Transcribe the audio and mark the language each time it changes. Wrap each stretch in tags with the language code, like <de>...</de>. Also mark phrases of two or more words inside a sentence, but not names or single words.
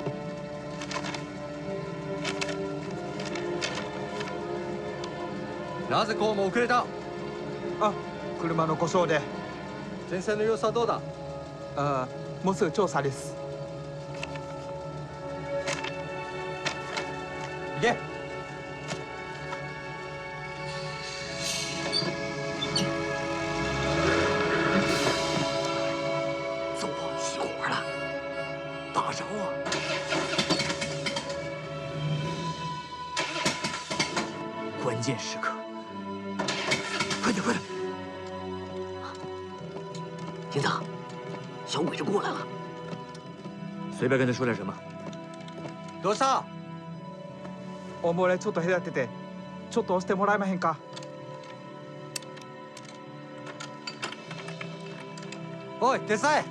<ja>なぜこうも遅れた？あ、車の故障で。前線の様子はどうだ？もうすぐ調査です。行け。</ja> <zh>走啊，熄火了，大着啊！关键时刻，快点快点！警长，小鬼子过来了。随便跟他说点什么。</zh> <ja>どうした？おもれちょっと隔てて、ちょっと押してもらえまへんか。おい、手伝え。</ja>